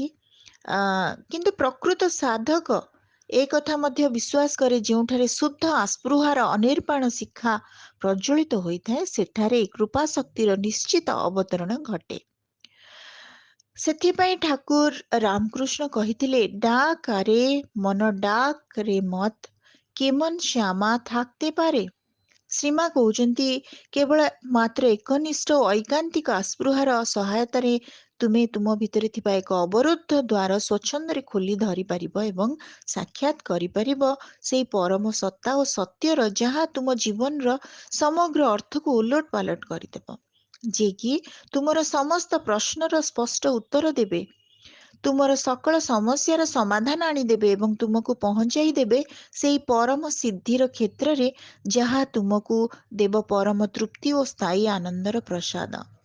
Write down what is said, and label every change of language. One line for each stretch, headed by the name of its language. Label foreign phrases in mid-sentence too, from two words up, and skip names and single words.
Odia: କିନ୍ତୁ ପ୍ରକୃତ ସାଧକ ଏ କଥା ମଧ୍ୟ ବିଶ୍ୱାସ କରେ, ଯେଉଁଠାରେ ଶୁଦ୍ଧ ଆସ୍ପୃହାର ଅନିର୍ବାଣ ଶିଖା ପ୍ରଜ୍ୱଳିତ ହୋଇଥାଏ, ସେଠାରେ କୃପା ଶକ୍ତିର ନିଶ୍ଚିତ ଅବତରଣ ଘଟେ। ସେଥିପାଇଁ ଠାକୁର ରାମକୃଷ୍ଣ କହିଥିଲେ,
Bangla: ডাক আরে মন ডাক রে মত কেমন শ্যামା থাকতে পারে।
Odia: ଶ୍ରୀମା କହୁଛନ୍ତି, କେବଳ ମାତ୍ର ଏକନିଷ୍ଠ ଓ ଐକାନ୍ତିକ ଆସ୍ପୃହାର ସହାୟତାରେ ତୁମେ ତୁମ ଭିତରେ ଥିବା ଏକ ଅବରୁଦ୍ଧ ଦ୍ୱାର ସ୍ୱଚ୍ଛନ୍ଦରେ ଖୋଲି ଧରିପାରିବ ଏବଂ ସାକ୍ଷାତ କରିପାରିବ ସେଇ ପରମ ସତ୍ତା ଓ ସତ୍ୟର, ଯାହା ତୁମ ଜୀବନର ସମଗ୍ର ଅର୍ଥକୁ ଓଲଟ ପାଲଟ କରିଦେବ, ଯିଏକି ତୁମର ସମସ୍ତ ପ୍ରଶ୍ନର ସ୍ପଷ୍ଟ ଉତ୍ତର ଦେବେ, ତୁମର ସକଳ ସମସ୍ୟାର ସମାଧାନ ଆଣିଦେବେ ଏବଂ ତୁମକୁ ପହଞ୍ଚାଇ ଦେବେ ସେଇ ପରମ ସିଦ୍ଧିର କ୍ଷେତ୍ରରେ, ଯାହା ତୁମକୁ ଦେବ ପରମ ତୃପ୍ତି ଓ ସ୍ଥାୟୀ ଆନନ୍ଦର ପ୍ରସାଦ।